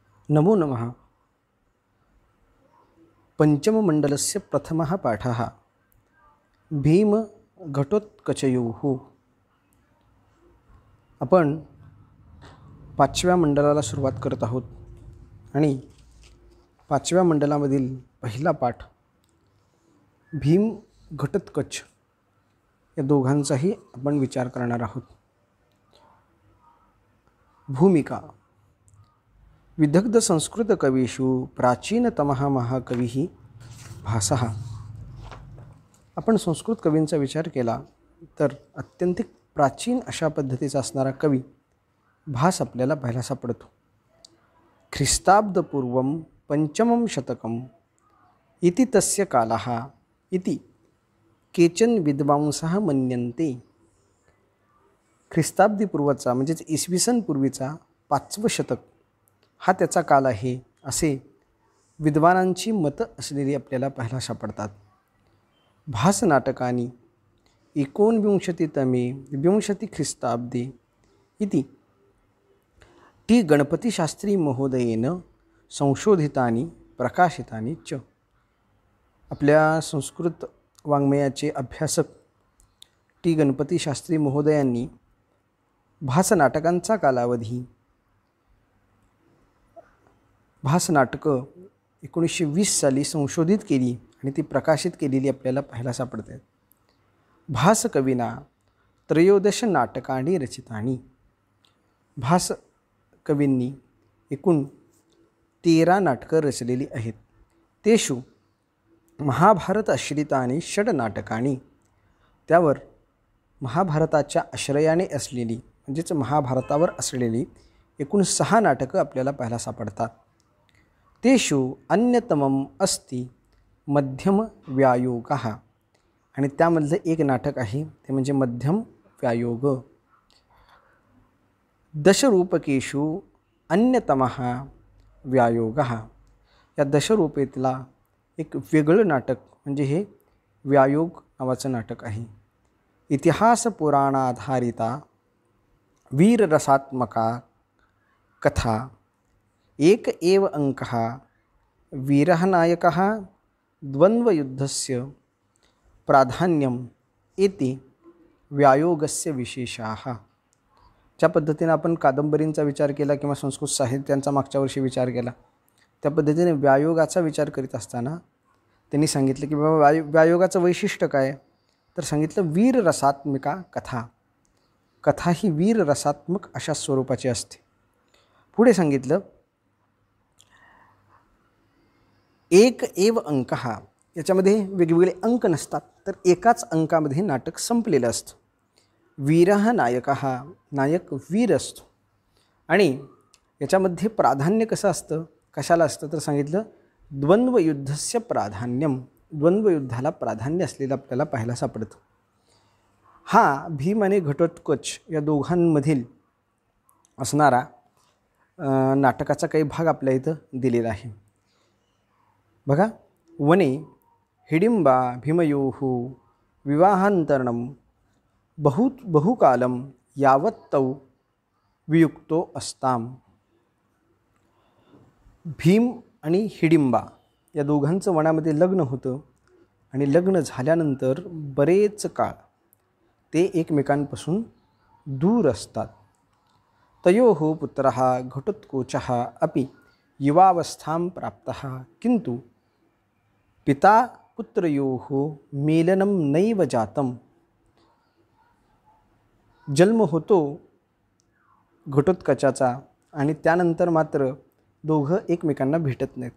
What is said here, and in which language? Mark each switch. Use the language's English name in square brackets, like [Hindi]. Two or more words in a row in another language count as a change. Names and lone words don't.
[Sanskrit] नमो नमः। पंचममण्डलस्य प्रथमः पाठः भीमघटोत्कचयोः। [Marathi] आपण पाचव्या मंडलाला सुरुवात करत आहोत आणि पाचव्या मंडलामधील पहिला पाठ भीम घटोत्कच या दोघांचाही आपण विचार करणार आहोत। [Sanskrit] भूमिका। विदग्ध संस्कृत कवीषु प्राचीनतमः महाकविः भासः। [Marathi] आपण संस्कृत कवींचा विचार केला तर अत्यंतिक प्राचीन अशा पद्धतीचा असणारा कवी भास आपल्याला पाहायला सापडतो। [Sanskrit] ख्रिस्ताब्दपूर्वं पंचमं शतकम् इति तस्य कालः इति केचन विद्वांसः मन्यन्ते। [Marathi] ख्रिस्ताब्दीपूर्वचा म्हणजेच इसवी सन पूर्वीचा 5वं शतक हा त्याचा काल आहे असे विद्वानांची मतं असलेली आपल्याला पाहायला सापडतात। [Sanskrit] भास नाटकानी 19तमे विंशति ख्रिस्ताब्दे इति टी गणपतिशास्त्री महोदयेन संशोधितानि प्रकाशितानि च। [Marathi] आपल्या संस्कृत वाङ्मयाचे अभ्यासक टी गणपतिशास्त्री महोदयांनी भास नाटकांचा कालावधी भास नाटकं 1920 साली संशोधित केली आणि ती प्रकाशित केलेली आपल्याला पाहायला सापडते। [Sanskrit] भास कविना 13 नाटकानि रचितानि। [Marathi] भास कवींनी एकूण 13 नाटकं रचलेली आहेत। [Sanskrit] तेषु महाभारत आश्रितानि 6 नाटकानि। [Marathi] त्यावर महाभारताच्या आश्रयाने असलेली म्हणजेच महाभारतावर असलेली एकूण 6 नाटकं आपल्याला पाहायला सापडतात। [Sanskrit] तेषु अन्यतमम् अस्ति मध्यम व्यायोगः [Marathi] आणि त्यामधलं एक नाटक आहे ते म्हणजे मध्यम व्यायोग। [Sanskrit] दशरूपकेषु अन्यतमः व्यायोगः। [Marathi] या दशरूपेतला एक वेगळं नाटक म्हणजे हे व्यायोग नावाचं नाटक आहे। [Sanskrit] इतिहास पुराणाधारिता वीररसात्मका कथा। एक एव अंकः वीरः नायकः द्वन्द्वयुद्धस्य प्राधान्यम इति व्यायोगस्य विशेषाः। [Marathi] ज्या पद्धतीने आपण कादंबरींचा विचार केला किंवा संस्कृत साहित्यांचा मागच्या वर्षी विचार केला त्या पद्धतीने व्यायोगाचा विचार करीत असताना त्यांनी सांगितलं की बाबा व्यायोगाचं वैशिष्ट्य काय तर सांगितलं [Sanskrit] वीररसात्मिका कथा। [Marathi] कथा ही वीररसात्मक अशा स्वरूपाची असते। पुढे सांगितलं [Sanskrit] एक एव अंकः। [Marathi] याच्यामध्ये वेगवेगळे अंक नसतात तर एकाच अंकामध्ये नाटक संपलेलं असतं। [Sanskrit] वीरः नायकः। [Marathi] नायक वीर असतो आणि याच्यामध्ये प्राधान्य कसं असतं कशाला असतं तर सांगितलं [Sanskrit] द्वन्द्वयुद्धस्य प्राधान्यम। [Marathi] द्वन्द्वयुद्धाला प्राधान्य असलेलं आपल्याला पाहायला सापडतं। हा भीम आणि घटोत्कच या दोघांमधील असणारा नाटकाचा काही भाग आपल्या इथं दिलेला आहे। बघा, [Sanskrit] वने हिडिंबा भीमयोः विवाहान्तरणं बहुकालं यावत् तौ वियुक्तो अस्ताम। [Marathi] भीम आणि हिडिंबा या दोघांचं वनामध्ये लग्न होतं आणि लग्न झाल्यानंतर बरेच काळ ते एकमेकांपासून दूर असतात। [Sanskrit] तयोः पुत्रः घटोत्कचः अपि युवावस्थां प्राप्तः किन्तु पिता पुत्रयोः मेलनं नैव जातं। [Marathi] जन्म होतो घटोत्कचाचा आणि त्यानंतर मात्र दोघं एकमेकांना भेटत नाहीत।